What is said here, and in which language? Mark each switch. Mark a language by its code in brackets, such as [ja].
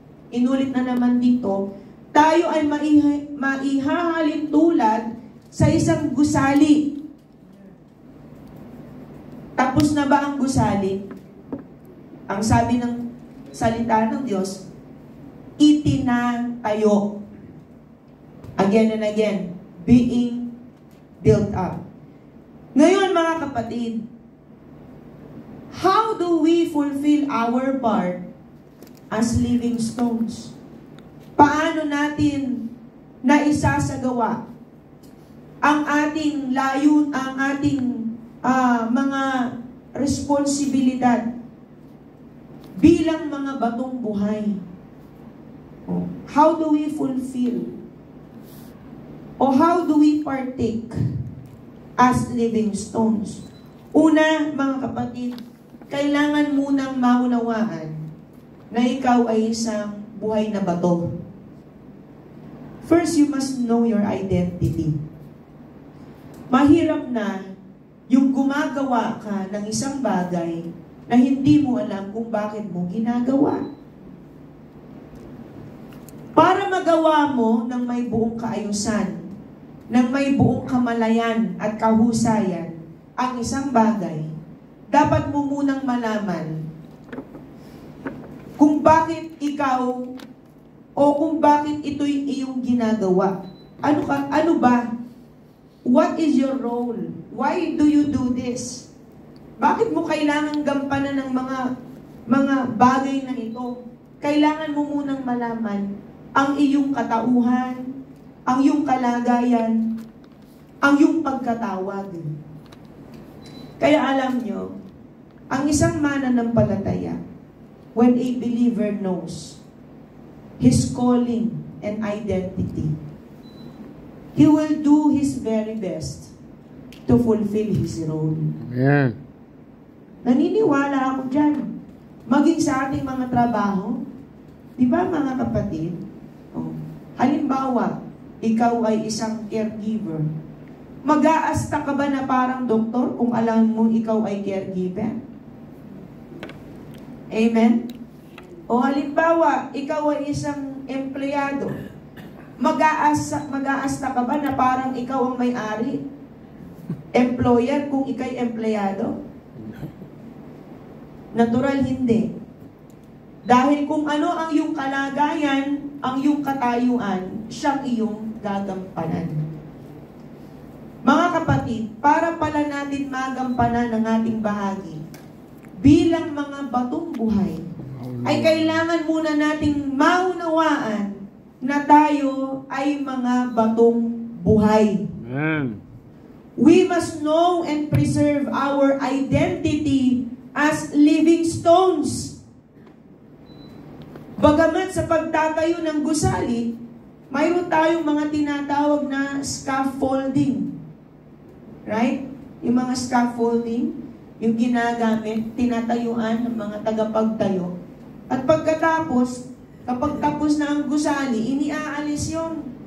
[tl] Inulit na naman dito, tayo ay maihahalin tulad sa isang gusali. Tapos na ba ang gusali? Ang sabi ng salita ng Diyos, itinatayo. [en] Again and again, being built up. [tl] Ngayon mga kapatid, [en] how do we fulfill our part as living stones? [tl] Paano natin naisasagawa ang ating ang ating mga responsibilidad bilang mga batong buhay? [en] How do we fulfill? O how do we partake as living stones? [tl] Una, mga kapatid, kailangan munang maunawaan na ikaw ay isang buhay na bato. [en] First, you must know your identity. [tl] Mahirap na yung gumagawa ka ng isang bagay na hindi mo alam kung bakit mo ginagawa. Para magawa mo ng may buong kaayusan, ng may buong kamalayan at kahusayan ang isang bagay, dapat mo munang malaman kung bakit ikaw o kung bakit ito'y iyong ginagawa. Ano ba? [en] What is your role? Why do you do this? [tl] Bakit mo kailangan gampanan ng mga bagay na ito? Kailangan mo munang malaman ang iyong katauhan, ang iyong kalagayan, ang iyong pagkatawag. Kaya alam nyo, ang isang mananampalataya, [en] when a believer knows his calling and identity, he will do his very best to fulfill his role. Amen. [tl] Naniniwala ako dyan. Maging sa ating mga trabaho, di ba mga kapatid? Halimbawa, ikaw ay isang caregiver. Mag-aasta ka ba na parang doktor kung alam mo ikaw ay caregiver? Amen? O halimbawa, ikaw ay isang empleyado. Mag-aasta ka ba na parang ikaw ang may-ari? Employer kung ikay empleyado? Natural, hindi. Dahil kung ano ang iyong kalagayan, ang iyong katayuan, siyang iyong gagampanan. Mga kapatid, para pala natin magampanan ang ating bahagi, bilang mga batong buhay, ay kailangan muna nating maunawaan na tayo ay mga batong buhay. Amen. [en] We must know and preserve our identity as living stones. [tl] Bagamat sa pagtatayo ng gusali, mayroon tayong mga tinatawag na scaffolding. Right? Yung mga scaffolding, yung ginagamit, tinatayuan ng mga tagapagtayo. At pagkatapos, kapag tapos na ang gusali, iniaalis yun.